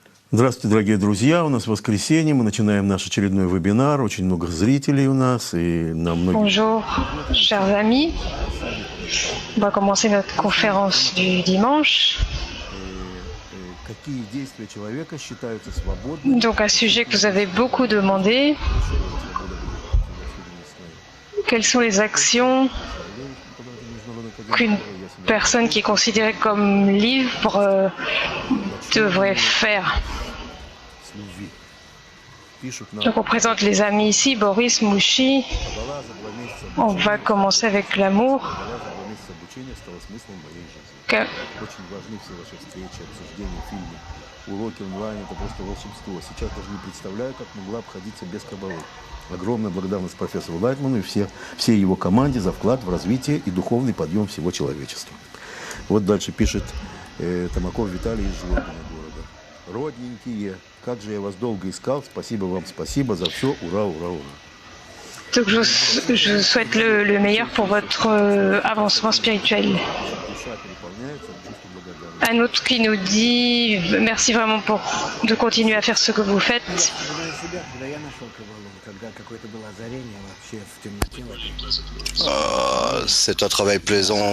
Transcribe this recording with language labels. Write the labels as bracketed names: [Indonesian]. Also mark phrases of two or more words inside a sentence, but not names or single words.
[Russian] Здравствуйте, дорогие друзья. У нас воскресенье. Мы начинаем наш очередной вебинар. Очень много зрителей у нас. И на многих... [French] Bonjour, chers amis. On va commencer notre conférence du dimanche. Donc, un sujet que vous avez beaucoup demandé. Quelles sont les actions qu'une personne qui est considérée comme libre devrait faire? Donc on présente les amis ici, Boris, Mouchi. On va commencer avec l'amour. [Russian] Огромная благодарность профессору Лайтману и всей его команде за вклад в развитие и духовный подъем всего человечества. Вот дальше пишет Томаков Виталий из Жлобина города. Родненькие, как же я вас долго искал, спасибо вам, спасибо за все, ура, ура, ура. [French] Donc je souhaite le meilleur pour votre avancement spirituel. Un autre qui nous dit merci vraiment de continuer à faire ce que vous faites. C'est un travail plaisant.